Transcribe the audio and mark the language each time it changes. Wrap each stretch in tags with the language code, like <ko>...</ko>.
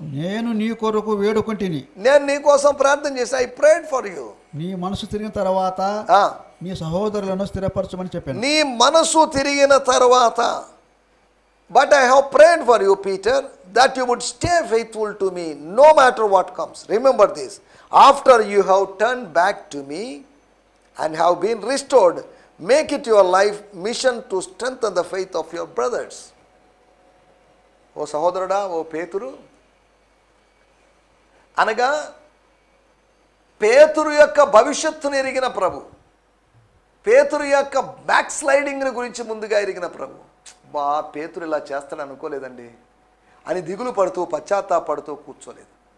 <te>నేను నీ కొరకు వేడుకుంటుని, నేను నీ కోసం ప్రార్థన చేశా.</te> <en>I prayed for you.</en> <te>నీ మనసు తిరిగిన తర్వాత నీ సహోదరులను స్థిరపరచమని చెప్పాను. నీ మనసు తిరిగిన తర్వాత,</te> <en>But I have prayed for you Peter, that you would stay faithful to me no matter what comes. Remember this, after you have turned back to me and have been restored, make it your life mission to strengthen the faith of your brothers.</en> <te>ఓ సహోదరుడా, ఓ పేతురు, అనగా పేతురు యొక్క భవిష్యత్తును ఎరిగిన ప్రభు, పేతురు యొక్క back స్లైడింగ్ని గురించి ముందుగా ఎరిగిన ప్రభు, బా పేతురు ఇలా చేస్తాడు అనుకోలేదండి అని దిగులు పడుతూ పశ్చాత్తాపడుతూ కూర్చోలేదు.</te>